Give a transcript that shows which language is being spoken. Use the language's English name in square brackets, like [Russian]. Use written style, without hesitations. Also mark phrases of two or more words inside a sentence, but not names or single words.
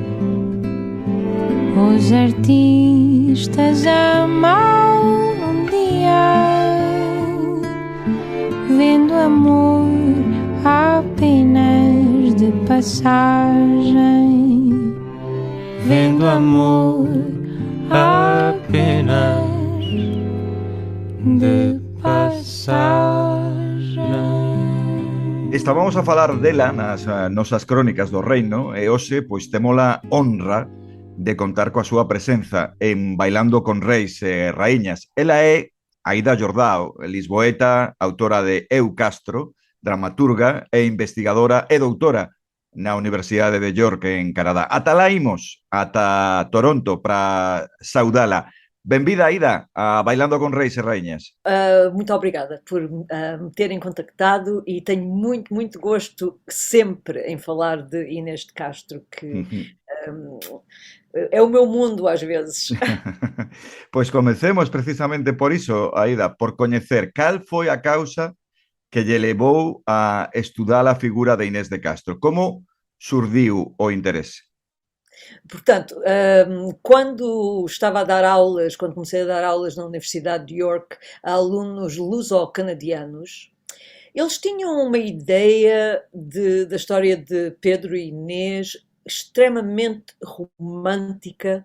[Portuguese] Os artistas amam um dia, vendo amor apenas de passagem. Vendo amor Apenas de passagem. [Galician] Estábamos a falar dela nas nosas crónicas do reino e hoxe pois temos a honra de contar coa súa presenza en Bailando con Reis e Raíñas. Ela é Aida Jordao, lisboeta, autora de Eu Castro, dramaturga e investigadora e doutora na Universidade de York en Canadá. Ata lá imos, ata Toronto, para saudala. Benvida, Aida, a Bailando con Reis e Raíñas. [Portuguese] Muito obrigada por me terem contactado e tenho muito gosto sempre em falar de Inês de Castro, que é o meu mundo às vezes. [Galician] Pois comecemos precisamente por iso, Aida, por coñecer cal foi a causa que lle levou a estudar a figura de Inés de Castro. Como surdiu o interese? [Portuguese] Portanto, quando estava a dar aulas, quando comecei a dar aulas na Universidade de York a alunos luso-canadianos, eles tinham uma ideia da história de Pedro e Inês extremamente romântica.